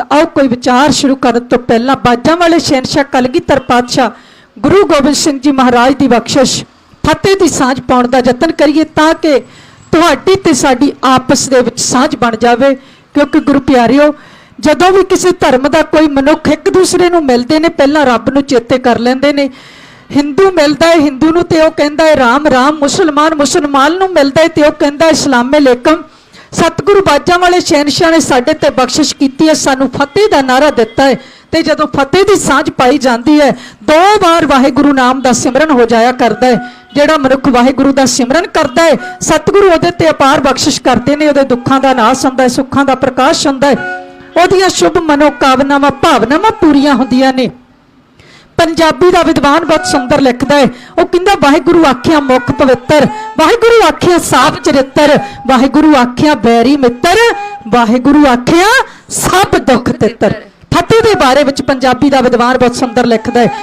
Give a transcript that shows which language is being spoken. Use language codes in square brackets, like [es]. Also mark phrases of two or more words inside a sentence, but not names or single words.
[pa] ਆਓ ਕੋਈ ਵਿਚਾਰ ਸ਼ੁਰੂ ਕਰਨ ਤੋ ਪਹਿਲਾ ਬਾਜਾਂ ਵਾਲੇ ਸ਼ਹਿਨਸ਼ਾਹ ਕਲਗੀਧਰ ਪਾਤਸ਼ਾਹ ਗੁਰੂ ਗੋਬਿੰਦ ਸਿੰਘ ਜੀ ਮਹਾਰਾਜ ਕੀ ਬਖ਼ਸ਼ਿਸ਼ ਫ਼ਤਿਹ ਕੀ ਸਾਂਝ ਪਾਉਣ ਦਾ ਯਤਨ ਕਰੀਏ, ਤਾਕਿ ਤੁਹਾਡੀ ਤੇ ਸਾਡੀ ਆਪਸ ਦੇ ਵਿਚ ਸਾਂਝ ਬਣ ਜਾਏ। ਕਿਉਂਕਿ ਗੁਰੂ ਪਿਆਰਿਓ, ਜਦੋਂ ਭੀ ਕਿਸੀ ਧਰਮ ਕਾ ਕੋਈ ਮਨੁੱਖ ਏਕ ਦੂਸਰੇ ਨੂੰ ਮਿਲਦੇ ਨੇ, ਪਹਿਲਾ ਰੱਬ ਨੂੰ ਚੇਤੇ ਕਰ ਲੈਂਦੇ ਨੇ। ਹਿੰਦੂ ਮਿਲਤਾ ਹੈ ਹਿੰਦੂ ਨੂੰ ਤੇ ਓਹ ਕਹਿੰਦਾ ਹੈ ਰਾਮ ਰਾਮ, ਮੁਸਲਮਾਨ ਮੁਸਲਮਾਨ ਨੂੰ ਮਿਲਤਾ ਹੈ ਤੇ ਓਹ ਕਹਿੰਦਾ ਹੈ [ar] السلام عليكم. [pa] ਸਤਿਗੁਰੂ ਬਾਜਾਂ ਵਾਲੇ ਸ਼ਹਿਨਸ਼ਾਹ ਨੇ ਸਾਡੇ ਤੇ ਬਖ਼ਸ਼ਿਸ਼ ਕੀਤੀ ਹੈ, ਸਾਨੂੰ ਫ਼ਤਿਹ ਦਾ ਨਾਰਾ ਦਿੱਤਾ ਹੈ। ਤੇ ਜਦੋਂ ਫ਼ਤਿਹ ਦੀ ਸਾਂਝ ਪਾਈ ਜਾਤੀ ਹੈ, 2 ਬਾਰ ਵਾਹਿਗੁਰੂ ਨਾਮ ਦਾ ਸਿਮਰਨ ਹੋ ਜਾਇਆ ਕਰਤਾ ਹੈ। ਜਿਹੜਾ ਮਨੁੱਖ ਵਾਹਿਗੁਰੂ ਦਾ ਸਿਮਰਨ ਕਰਤਾ ਹੈ, ਸਤਿਗੁਰੂ ਉਹਦੇ ਤੇ ਅਪਾਰ ਬਖ਼ਸ਼ਿਸ਼ ਕਰਤੇ ਹੈਂ। ਉਹਦੇ ਦੁੱਖਾਂ ਦਾ ਨਾਸ਼ ਹੁੰਦਾ ਹੈ, ਸੁੱਖਾਂ ਦਾ ਪ੍ਰਕਾਸ਼ ਹੁੰਦਾ ਹੈ, ਉਹਦੀਆਂ ਸ਼ੁਭ ਮਨੋਕਾਮਨਾਵਾਂ ਭਾਵਨਾਵਾਂ ਪੂਰੀਆਂ ਹੁੰਦੀਆਂ ਨੇ। ਪੰਜਾਬੀ ਦਾ ਵਿਦਵਾਨ ਬਹੁਤ ਸੁੰਦਰ ਲਿਖਦਾ ਹੈ। ਉਹ ਕਹਿੰਦਾ ਵਾਹਿਗੁਰੂ ਆਖਿਆ ਮੁਖ ਪਵਿੱਤਰ, ਵਾਹਿਗੁਰੂ ਆਖਿਆ ਸਾਫ ਚਰਿੱਤਰ, ਵਾਹਿਗੁਰੂ ਆਖਿਆ ਬੈਰੀ ਮਿੱਤਰ, ਵਾਹਿਗੁਰੂ ਆਖਿਆ ਸਭ ਦੁੱਖ ਤਿੱਤਰ। ਫਤਿਹ ਦੇ ਬਾਰੇ ਵਿੱਚ ਪੰਜਾਬੀ ਦਾ ਵਿਦਵਾਨ ਬਹੁਤ ਸੁੰਦਰ ਲਿਖਦਾ ਹੈ।